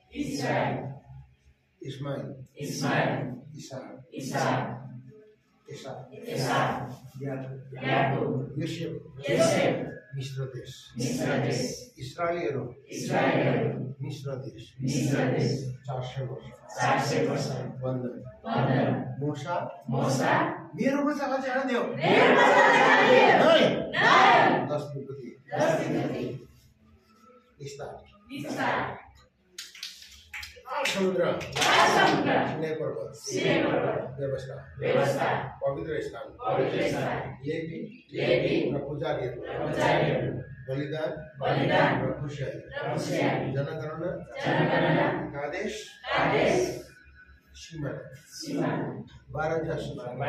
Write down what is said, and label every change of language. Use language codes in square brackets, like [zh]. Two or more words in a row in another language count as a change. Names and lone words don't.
[ne] इस्माइल इसहाक याकूब यूसुफ मिस्र देश इस्राएलियहरू मिस्र देश 400 वर्ष बन्धन मूसा मेरो बच्चा जान देऊ 10 विपत्ति समुद्र सिनाई पर्वत व्यवस्था पवित्र स्थान लेवी र पुजारीहरू बलिदान र खुसियाली जनगणना आदेश सीमा 12 जासूस